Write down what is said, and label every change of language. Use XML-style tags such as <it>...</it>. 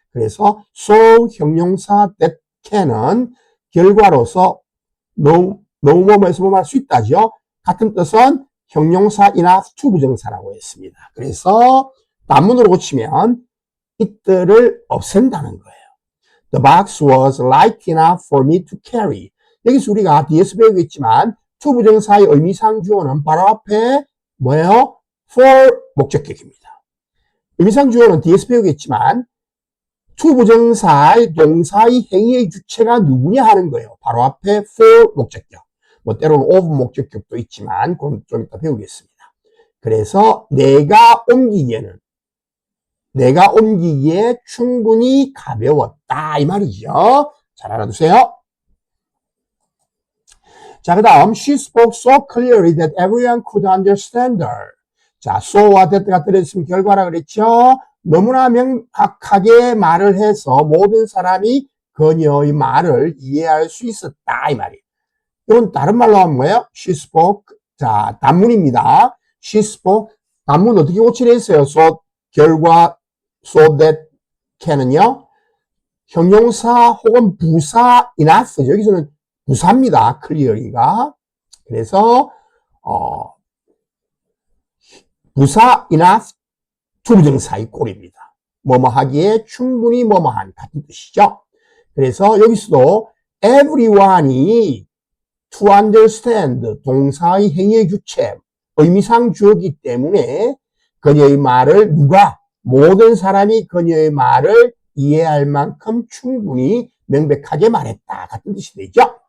<ko>그래서 so 형용사 that can은 결과로서 뭐뭐에서 뭐뭐 할 수 있다죠. 같은 뜻은 형용사 enough to 부정사라고 했습니다. 그래서 단문으로 고치면 it들을 없앤다는 거예요.</ko> <en>The box was light enough for me to carry.</en> <ko>여기서 우리가 뒤에서 배우겠지만 to 부정사의 의미상 주어는 바로 앞에 뭐예요? for 목적격입니다. 의미상 주어는 뒤에서 배우겠지만 to 부정사의 동사의 행위의 주체가 누구냐 하는 거예요. 바로 앞에 for 목적격. 뭐 때로는 of 목적격도 있지만 그건 좀 이따 배우겠습니다. 그래서 내가 옮기기에 충분히 가벼웠다 이 말이죠. 잘 알아두세요. 자, 그 다음</ko> <en>she spoke so clearly that everyone could understand her.</en> <ko>자, so와 that가 들어있으면 결과라 그랬죠? 너무나 명확하게 말을 해서 모든 사람이 그녀의 말을 이해할 수 있었다. 이 말이에요. 이건 다른 말로 하면 뭐예요?</ko> <en>She spoke.</en> <ko>자, 단문입니다.</ko> <en>She spoke.</en> <ko>단문 어떻게 고치려 했어요?</ko> <en>So, 결과, so that can은요?</en> <ko>형용사 혹은 부사 enough. 여기서는 부사입니다. clearly가. 그래서, 부사 enough 투부정사의 꼴입니다. 뭐뭐 하기에 충분히 뭐뭐한 같은 뜻이죠. 그래서 여기서도 everyone이 to understand 동사의 행위의 주체 의미상 주어기 때문에 그녀의 말을 누가 모든 사람이 그녀의 말을 이해할 만큼 충분히 명백하게 말했다 같은 뜻이 되죠.</ko>